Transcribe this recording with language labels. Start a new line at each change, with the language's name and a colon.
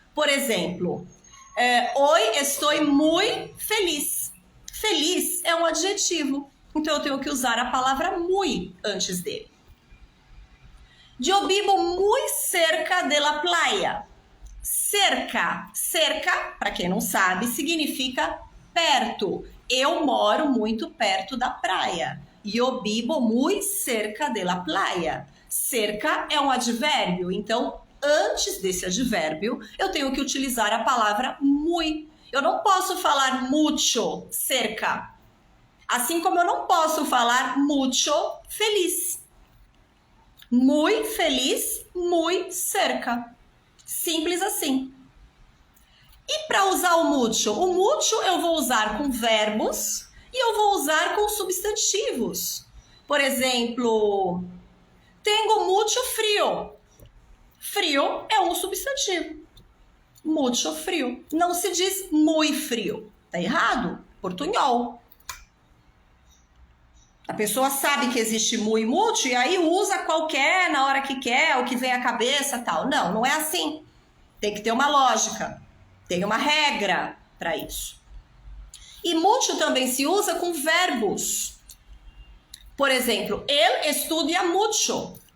Portuguese: Por exemplo,
Spanish: hoy estoy muy feliz.
Portuguese: Feliz é um adjetivo, então eu tenho que usar a palavra muy antes dele.
Spanish: Yo vivo muy cerca de la playa.
Portuguese: Cerca, para quem não sabe, significa perto. Eu moro muito perto da praia.
Spanish: Yo vivo muy cerca de la playa.
Portuguese: Cerca é um advérbio, então antes desse advérbio eu tenho que utilizar a palavra muy. Eu não posso falar
Spanish: mucho cerca,
Portuguese: assim como eu não posso falar
Spanish: mucho feliz. Muy feliz, muy cerca.
Portuguese: Simples assim. E para usar o mucho eu vou usar com verbos e eu vou usar com substantivos. Por exemplo,
Spanish: tengo mucho frio.
Portuguese: Frio é um substantivo.
Spanish: Mucho frio.
Portuguese: Não se diz muy frio. Tá errado? Portunhol. A pessoa sabe que existe muy e mucho e aí usa qualquer na hora que quer, o que vem à cabeça, tal. Não, não é assim. Tem que ter uma lógica. Tem uma regra para isso. E mucho também se usa com verbos. Por exemplo,
Spanish: él estudia mucho.